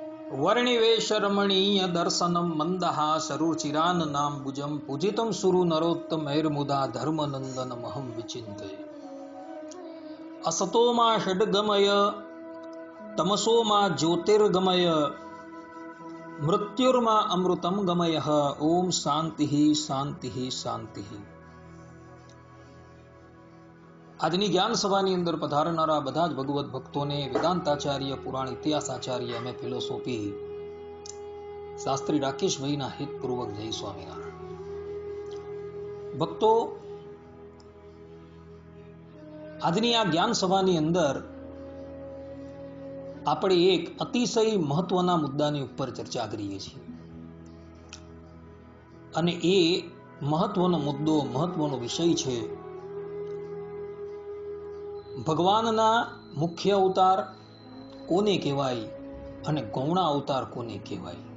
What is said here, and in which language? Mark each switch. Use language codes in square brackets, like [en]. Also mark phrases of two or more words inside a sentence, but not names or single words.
[sa] वर्णिवेशरमणीय दर्शनम मंदहास रुचिराननाम्बुजं पूजितं सुरु नरोत्तमैर्मुदा धर्मनन्दनमहं विचिन्ते। असतो मा षड्गमय तमसो मा ज्योतिर्गमय मृत्युर्मा अमृतं गमयः। ओम शांति शांति शांति। [gu] આજની જ્ઞાન સભાની અંદર પધારનારા બધા જ ભગવત ભક્તોને વેદાંતાચાર્ય, પુરાણ ઇતિહાસાચાર્ય, [en] MA philosophy [gu] શાસ્ત્રી રાકેશભાઈના હિતપૂર્વક જય સ્વામિનારાયણ। ભક્તો, આજની આ જ્ઞાન સભાની અંદર આપણે એક અતિશય મહત્વના મુદ્દાની ઉપર ચર્ચા કરીએ છીએ અને એ મહત્વનો મુદ્દો, મહત્વનો વિષય છે ભગવાનના મુખ્ય અવતાર કોને કહેવાય અને ગૌણા અવતાર કોને કહેવાય।